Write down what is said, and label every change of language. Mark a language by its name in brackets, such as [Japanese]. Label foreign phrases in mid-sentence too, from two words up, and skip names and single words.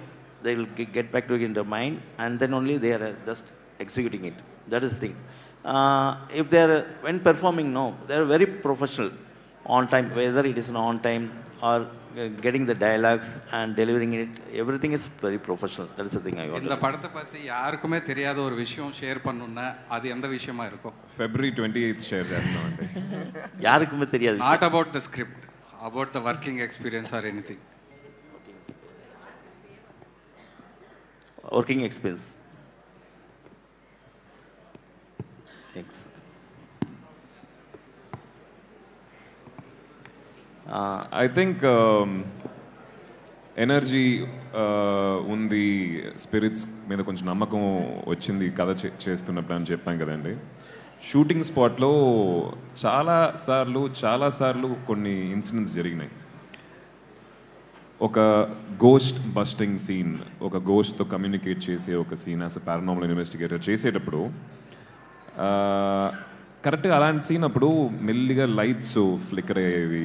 [English] They will get back to it in their mind, and then only they are just executing it. That is the thing. If they are, when performing, no, they are very professional, on time, whether it is on time or getting the dialogues and delivering it, everything is very professional. That is the thing I want. [Tamil] இந்த படத்தை பத்தி யாருக்குமே தெரியாத ஒரு விஷயம் ஷேர் பண்ணனும்னா அது எந்த விஷயமா இருக்கும்? [Telugu] February 28th షేర్ చేస్తామండి. [Tamil] யாருக்குமே தெரியாது. [English] Not about the script, about the working experience or anything. Working experience. Thanks. I think [Telugu] ఎనర్జీ ఉంది, స్పిరిట్స్ మీద కొంచెం నమ్మకం వచ్చింది కథ చేస్తున్నప్పుడు అని చెప్పాం కదండి. [English] shooting spotలో [Telugu] చాలాసార్లు కొన్ని ఇన్సిడెంట్స్ జరిగినాయి. ఒక [English] ghost busting scene, [Telugu] ఒక [English] ghostతో communicate [Telugu] చేసే ఒక సీన్ [English] as a paranormal investigator [Telugu] చేసేటప్పుడు కరెక్ట్గా అలాంటి సీన్ అప్పుడు మెల్లిగా [English] lights flicker [Telugu] అయ్యేవి.